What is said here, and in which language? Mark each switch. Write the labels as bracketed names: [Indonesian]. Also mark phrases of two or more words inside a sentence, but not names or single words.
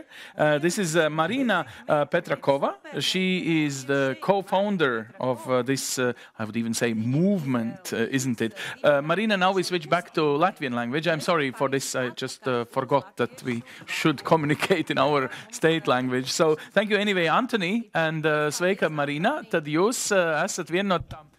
[English] This is Marina Petrakova. She is the co-founder of this, I would even say, movement, isn't it? Marina, now we switch back to Latvian language. I'm sorry for this. I just forgot that we should communicate in our state language. So thank you anyway, Anthony, and sveika, Marina. [Latvian] Tad jūs esat viena no tām